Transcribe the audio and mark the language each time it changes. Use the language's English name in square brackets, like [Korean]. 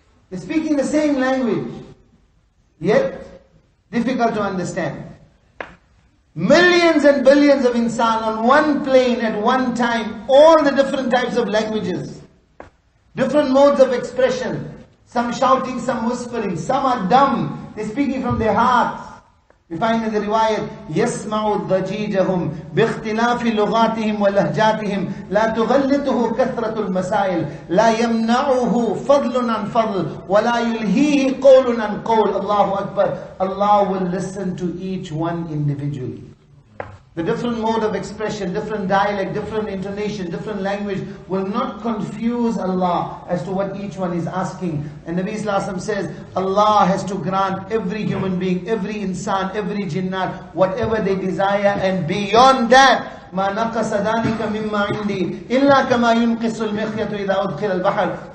[English] They're speaking the same language, yet difficult to understand. Millions and billions of insan on one plane at one time, all the different types of languages, different modes of expression, some shouting, some whispering, some are dumb, they're speaking from their hearts. We find in the riwayat, [Arabic] يَسْمَعُ ضَجِيجَهُمْ بِاخْتِلَافِ لُغَاتِهِمْ وَلَهْجَاتِهِمْ لَا تُغَلِّتُهُ كَثْرَةُ الْمَسَائِلِ لَا يَمْنَعُهُ فَضْلٌ عَنْ فَضْلٍ وَلَا يُلْهِيهِ قَوْلٌ عَنْ قَوْلٍ. Allahu Akbar. [English] Allah will listen to each one individually. The different mode of expression, different dialect, different intonation, different language will not confuse Allah as to what each one is asking. And Nabi Sallallahu Alaihi Wasallam says, Allah has to grant every human being, every insan, every jinnat, whatever they desire, and beyond that, [Arabic] ما نقص ذلك مما عندي إلا كما ينقص المخيط إذا أدخل البحر.